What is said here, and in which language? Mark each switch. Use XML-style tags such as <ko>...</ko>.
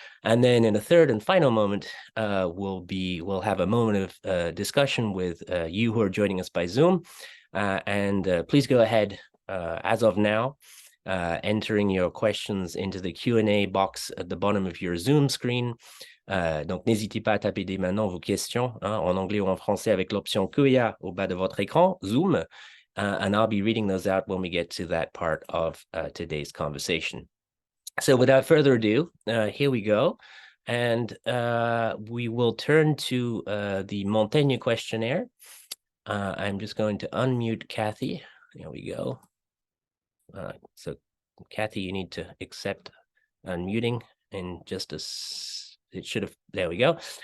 <en>And then in a third and final moment, we'll have a moment of discussion with you who are joining us by Zoom. Please go ahead, as of now, entering your questions into the Q&A box at the bottom of your Zoom screen.</en> <fr>Donc, n'hésitez pas à taper dès maintenant vos questions en anglais ou en français avec l'option Q&A au bas de votre écran, Zoom,</fr> <en>and I'll be reading those out when we get to that part of today's conversation. So without further ado, here we go. And we will turn to the Montaigne questionnaire. I'm just going to unmute Cathy. There we go. So Cathy, you need to accept unmuting in just it should have, there we go.</en>